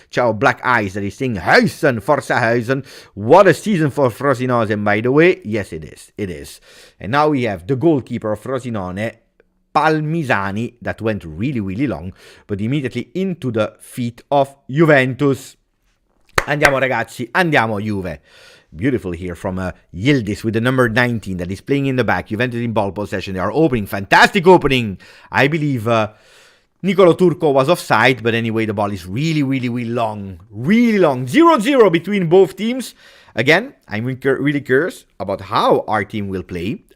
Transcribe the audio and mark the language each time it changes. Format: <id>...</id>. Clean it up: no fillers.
<en>Ciao, Black Eyes, that is saying Huijsen, Forza Huijsen. What a season for Frosinone, by the way. Yes, it is. It is. And now we have the goalkeeper of Frosinone, Palmisani, that went really long, but immediately into the feet of Juventus.</en> <it>Andiamo ragazzi, andiamo Juve.</it> <en>Beautiful here from Yildiz with the number 19 that is playing in the back. Juventus in ball possession. They are opening. Fantastic opening. I believe Nicolo Turco was offside, but anyway, the ball is really long. Really long. 0-0 between both teams. Again, I'm really curious about how our team will play.</en>